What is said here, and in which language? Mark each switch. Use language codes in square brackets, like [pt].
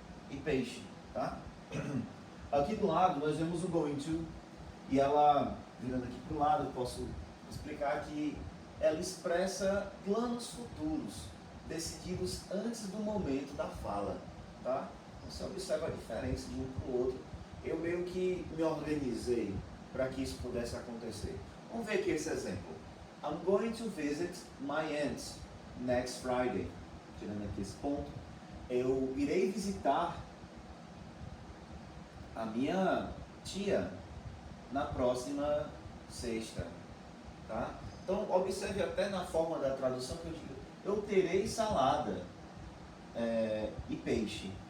[pt] E peixe, tá? Aqui do lado nós vemos o going to, e ela, virando aqui para o lado, eu posso explicar que ela expressa planos futuros, decididos antes do momento da fala, tá? Você observa a diferença de um para o outro. Eu meio que me organizei para que isso pudesse acontecer. Vamos ver aqui esse exemplo. [en] I'm going to visit my aunt next Friday. [pt] Tirando aqui esse ponto. Eu irei visitar a minha tia na próxima sexta, tá? Então, observe até na forma da tradução que eu digo, eu terei salada e peixe.